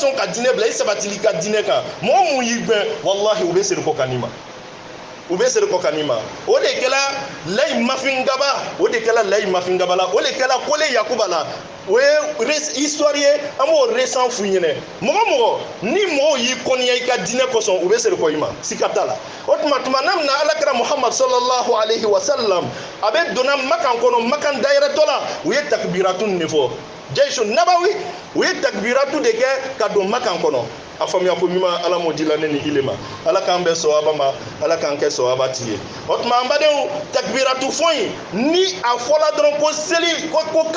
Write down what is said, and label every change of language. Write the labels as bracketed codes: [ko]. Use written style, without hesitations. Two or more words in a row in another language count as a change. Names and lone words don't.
[bm] sɔn ka diinɛ bila i sabatili i ka diinɛ kan mɔgɔ mun y'i gbɛn wallahi u bɛ serikɔ ka n'i ma u bɛ seri kɔ ka n'i ma o de kɛla layi mafingaba o de kɛla layi mafingaba la o de kɛla kole yakuba la o ye histoire ye an b'o récent f'u ɲɛnɛ mɔgɔ ni mɔgɔw y'i kɔniya i ka diinɛ kosɔn u bɛ seri kɔ i ma sika t'a la o tuma n'a bɛna alakira muhammad [ar] صلى الله عليه وسلم [bm] a bɛ donna makan kɔnɔ makan dayɛrɛtɔ la u ye takbiratu nin de fɔ [ar] جيش نبوي [bm] u ye takbiratu de kɛ ka don makan kɔnɔ a faamuya ko ɲuman ala m'o di la ne ni ile ma ala k'an bɛn sawaba ma ala k'an kɛ sawaba ti ye o tuma an badenw takbiratu fɔ in ni a fɔla dɔrɔn ko seli ko